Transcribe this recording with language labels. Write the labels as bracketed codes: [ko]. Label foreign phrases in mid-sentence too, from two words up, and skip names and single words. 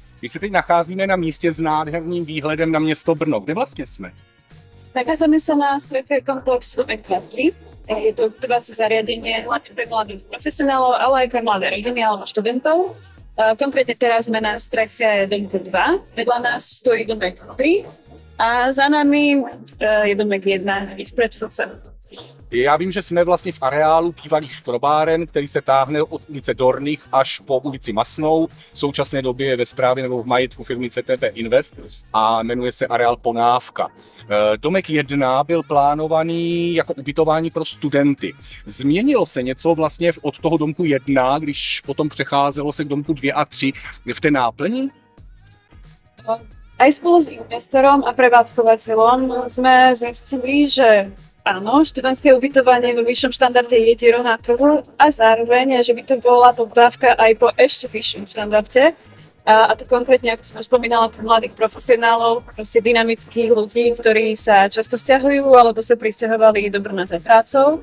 [cs] se teď nacházíme na místě s nádherným výhledem na město Brno. Kde vlastně jsme? [sk] Nachádzame sa na streche komplexu E2. Je to ubytovacie zariadenie hlavne pre mladých profesionálov, ale aj pre mladé rodiny alebo študentov. Konkrétne teraz sme na streche domku 2. Vedľa nás stojí domek 3 a za nami je domek 1, ich predchodca. [cs] Já vím, že jsme vlastně v areálu bývalých škrobáren, který se táhne od ulice Dorných až po ulici Masnou. V současné době je ve správě nebo v majetku firmy CTP Invest a jmenuje se areál Ponávka. Domek 1 byl plánovaný jako ubytování pro studenty. Změnilo se něco vlastně od toho domku 1, když potom přecházelo se k domku 2 a 3 v té náplni? [sk] Aj spolu s investorom a prevádzkovateľom sme zistili, že áno, študentské ubytovanie vo vyššom štandarde je dierou na trhu a zároveň, že by to bola poptávka aj po ešte vyššom štandarde. A to konkrétne, ako som už spomínala, pre mladých profesionálov, proste dynamických ľudí, ktorí sa často sťahujú alebo sa prisťahovali do Brna za prácou.